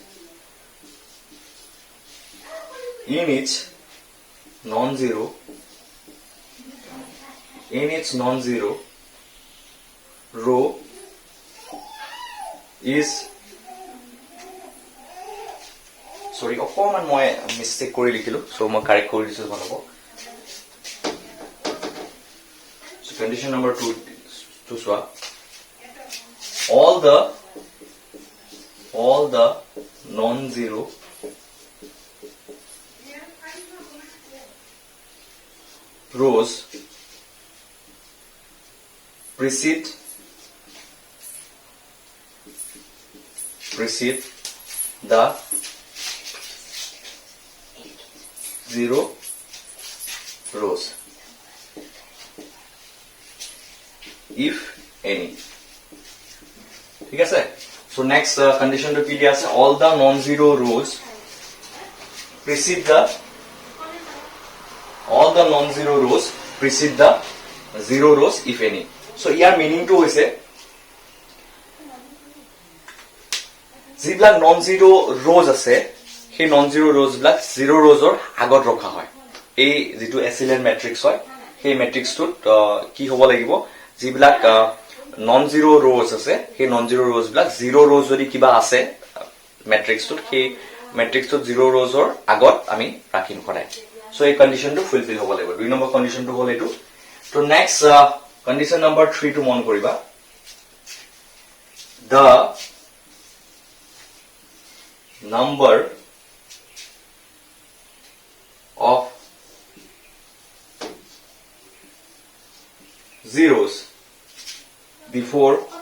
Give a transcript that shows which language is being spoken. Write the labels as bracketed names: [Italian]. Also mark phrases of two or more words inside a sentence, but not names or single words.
[English] non-zero row is, sorry [Assamese] অকমান মই মিস্টেক কৰি লিখিলো, so মই কাৰেক্ট কৰি দিছো ভাল হ'ব। [English] So condition number 2 [Assamese] to চোৱা, [English] all the non-zero rows precede the zero rows if any, [Assamese] ঠিক আছে। [English] So next condition [Assamese] to কি দিয়া আছে, [English] all the non-zero rows precede the zero rows if any. [Assamese] So ইয়াৰ meaning to হৈছে যিবিলাক [English] non-zero rows [Assamese] আছে সেই [English] non zero rows [Assamese] বিলাক [English] zero rows [Assamese] আগত ৰখা হয় এই যিটো [English] echelon matrix [Assamese] হয় সেই মেট্ৰিক্সটোত কি হ'ব লাগিব যিবিলাক [English] non zero rows [Assamese] আছে সেই [English] non zero rows [Assamese] বিলাক [English] zero rows [Assamese] যদি কিবা আছে মেট্ৰিক্সটোত সেই মেট্ৰিক্সটোত [English] zero rows [Assamese] আগত আমি ৰাখিম সদায় সো এই কন্ডিশনটো ফুলফিল হ'ব লাগিব 2 নম্বৰ কন্ডিশনটো হ'ল এইটো তো [English] next condition number 3 [Assamese] টো মন কৰিবা [English] the number of zeros before